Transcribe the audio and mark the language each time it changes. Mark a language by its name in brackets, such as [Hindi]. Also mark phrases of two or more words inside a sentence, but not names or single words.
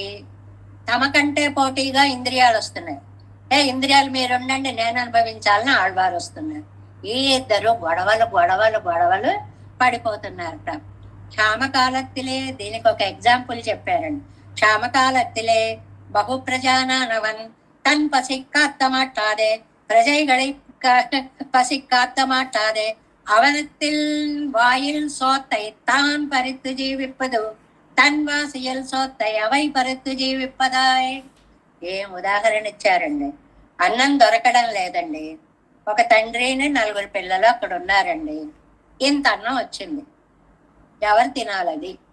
[Telugu] తమ కంటే పోటీగా ఇంద్రియాలు వస్తున్నాయి. ఇంద్రియాలు మీరుండండి నేను అనుభవించాలని ఆళ్వారు వస్తున్నారు. ఈ ఇద్దరు గొడవలు పడిపోతున్నారట. క్షామకాలత్తిలే, దీనికి ఒక ఎగ్జాంపుల్ చెప్పారండి. [Tamil] க்ஷாமகாலத்திலே பஹு பிரஜானவன் தன் பசி காத்த மாட்டாதே பிரஜைகளை பசி காத்த மாட்டாதே அவனத்தில் வாயில் சோத்தை தான் பறித்து ஜீவிப்பது தன் வாசியல் சோத்தை அவை பறுத்து ஜீவிப்பதாய். [Telugu] ఏం ఉదాహరణ ఇచ్చారండి. అన్నం దొరకడం లేదండి. ఒక తండ్రిని 4 పిల్లలు అక్కడ ఉన్నారండి. ఇంత అన్నం వచ్చింది, ఎవరు తినాలది?